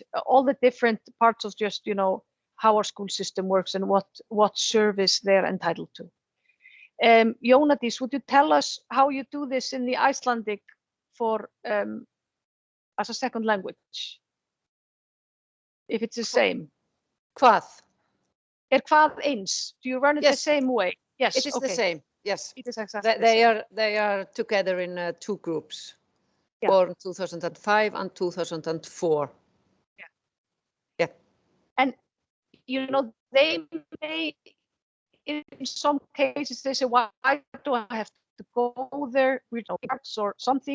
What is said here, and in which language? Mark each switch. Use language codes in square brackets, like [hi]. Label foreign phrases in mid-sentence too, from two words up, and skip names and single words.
[en] All the different parts of just, how our school system works and what service they're entitled to. Jónadís, would you tell us how you do this in the Icelandic for as a second language? If it's the same. [is] Hvað? Hvað eins? [en] Do you run it the same way? Yes. It is the same. Yes. It is exactly they are together in 2 groups. Yeah. Born 2005 and 2004. Yeah. And they may, in some cases, they say, why do I have to go there with arts or something?